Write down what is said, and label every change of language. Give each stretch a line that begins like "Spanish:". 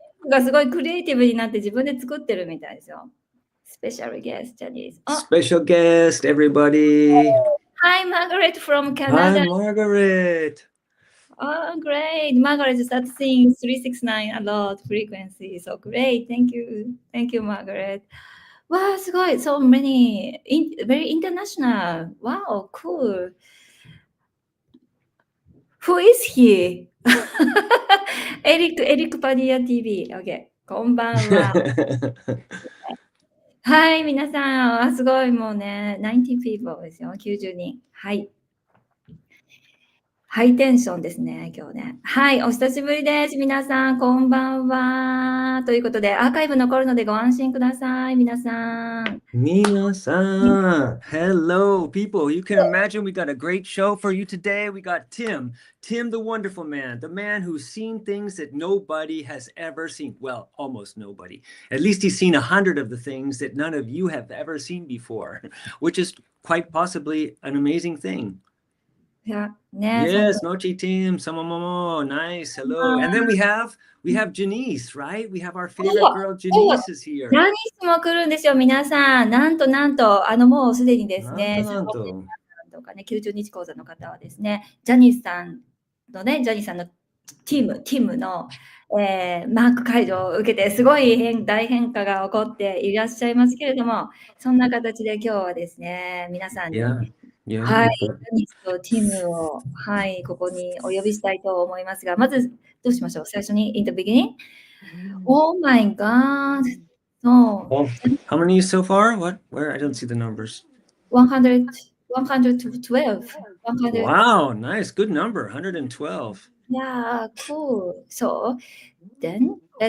Japanese: がすごいクリエイティブになって自分で作ってるみたいですよ。
English: Special guest, Janice. Special guest, everybody. Hi, Margaret from Canada. Hi, Margaret. Oh, great. Margaret started seeing 369 a lot frequency. So great. Thank you. Thank you, Margaret. Wow,
Japanese: すごい.
English: So many. Very international. Wow, cool. Who is he?
Japanese: エリックパディア TV. OK. こんばんは。はい、皆さん。すごい。もうね、
English: 90 people
Japanese: ですよ。90人。はい。ハイテンションですね、今日ね。はい、お久しぶりです。皆さん、こんばんは。ということで、アーカイブ残るのでご安心ください、皆さん。
English: Minasan. Hello, people. You can imagine we got a great show for you today. We got Tim the wonderful man, the man who's seen things that nobody has ever seen. Well, almost nobody. At least he's seen 100 of the things that none of you have ever seen before, which is quite possibly an amazing thing. Yeah, yes, Nochi Tim, Samamomo, nice, hello. And then we have Janice, right? We have our favorite girl, Janice is here.
Japanese: ジャニスも来るんですよ、皆さん。なんと、もうすでにですね、とかね、90日講座の方はですね、ジャニスさんのティムの、マーク解除を受けて、すごい大変化が起こっていらっしゃいますけれども、そんな形で今日はですね、皆さんに、はい、ジャニスとティムを、はい、ここにお呼びしたいと思いますが、まず、どうしましょう？最初に、
English: in the beginning? Oh my God! So, how many so far? Where? I don't see the numbers. 112. Wow, nice, good number, 112. Yeah, cool. So, then